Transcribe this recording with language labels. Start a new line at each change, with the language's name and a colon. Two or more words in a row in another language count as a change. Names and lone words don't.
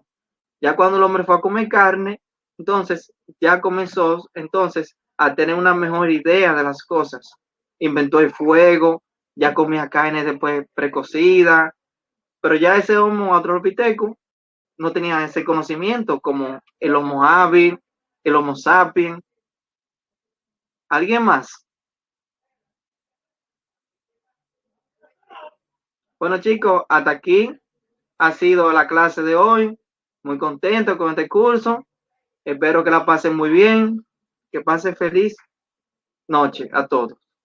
Spanish: Ya cuando el hombre fue a comer carne, entonces ya comenzó entonces a tener una mejor idea de las cosas. Inventó el fuego, ya comía carne después precocida, pero ya ese Homo australopithecus no tenía ese conocimiento como el Homo habilis, el Homo sapiens. ¿Alguien más? Bueno, chicos, hasta aquí ha sido la clase de hoy. Muy contento con este curso. Espero que la pasen muy bien. Que pasen feliz noche a todos.